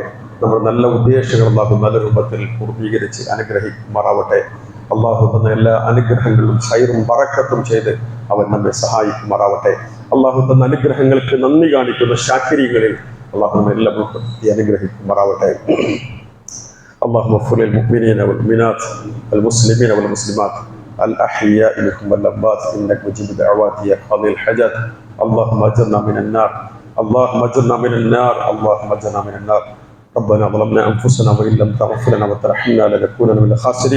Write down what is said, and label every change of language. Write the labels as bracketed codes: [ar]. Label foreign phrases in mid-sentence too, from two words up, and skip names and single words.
[ml] നമ്മുടെ നല്ല ഉദ്ദേശങ്ങൾ അല്ലാഹു നല്ല രൂപത്തിൽ പൂർത്തീകരിച്ച് അനുഗ്രഹിക്കുമാറാവട്ടെ. അല്ലാഹു തന്ന എല്ലാ അനുഗ്രഹങ്ങളിലും ഖൈറും ബറക്കത്തും ചെയ്ത് അവൻ നമ്മെ സഹായിക്കുമാറാവട്ടെ. അല്ലാഹു തന്ന അനുഗ്രഹങ്ങൾക്ക് നന്ദി കാണിക്കുന്ന ശാക്കിരികളിൽ അല്ലാഹു നമ്മെ എല്ലാം ഉൾപ്പെടുത്തി അനുഗ്രഹിക്കുമാറാവട്ടെ. [ar] اللهم اغفر للمؤمنين والمؤمنات والمسلمين والمسلمات الأحياء منهم والأموات إنك مجيب الدعوات يا قاضي الحاجات. اللهم أجرنا من النار. ربنا ظلمنا أنفسنا وإن لم تغفر لنا وترحمنا لنكونن من الخاسرين.